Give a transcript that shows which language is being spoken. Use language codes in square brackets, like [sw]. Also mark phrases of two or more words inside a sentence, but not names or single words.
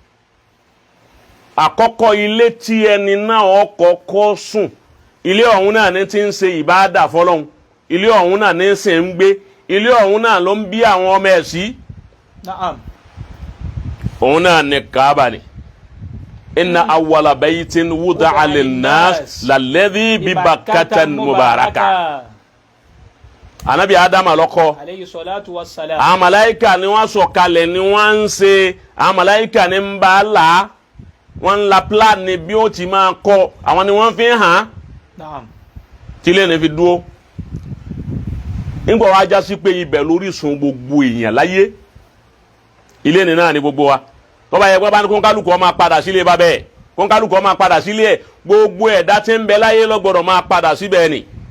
[yo] àkọ́kọ́ ilé tí ẹni náà kọ́kọ́ sùn ilé ọ̀hún náà ní ti ń ṣe ìbáàdà fọlọ́hún ilé ọ̀hún náà ní ṣe ń gbé ilé ọ̀hún náà ló ń bí àwọn ọmọ ẹ̀ sí. Naam. òun náà ní Kaaba ni. [ar] إن أول بيت وضع للناس للذي ببكة مباركا. [yo] anabi Adama lọ́kọ́. [ar] عليه الصلاة والسلام. [yo] àwọn màláíkà ni wọ́n sọ̀kalẹ̀ ni wọ́n ń ṣe àwọn màláíkà ni ń bá a la wọ́n ń la plan ni bí ó ti máa kọ́ àwọn ni wọ́n fi hàn. Naam. tílé ni fi dúró. nígbà wàá já sí pé ibẹ̀ lórísun gbogbo èèyàn láyé ilé ni náà ni gbogbo wa tọ́ba yẹ pé bá ní kónkálùkù ó máa padà sílé bá bẹ́ẹ̀ kónkálùkù ó máa padà sílé ẹ̀ gbogbo ẹ̀dá tí ń bẹ láyé ló gbọ́dọ̀ máa padà síbẹ̀ ni.